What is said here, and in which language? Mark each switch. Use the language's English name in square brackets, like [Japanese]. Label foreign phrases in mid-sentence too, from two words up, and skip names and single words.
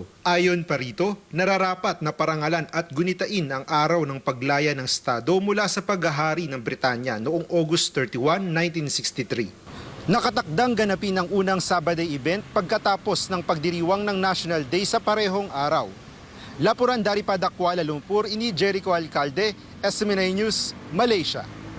[Filipino] Ayon pa rito, nararapat na parangalan at gunitain ang araw ng paglaya ng Estado mula sa paghahari ng Britanya noong August 31, 1963. Nakatakdang ganapin ang unang Saba Day event pagkatapos ng pagdiriwang ng National Day sa parehong araw. [Malay] Lapuran dari Kuala Lumpur, ini Jericho Alcalde, SMNA News, Malaysia.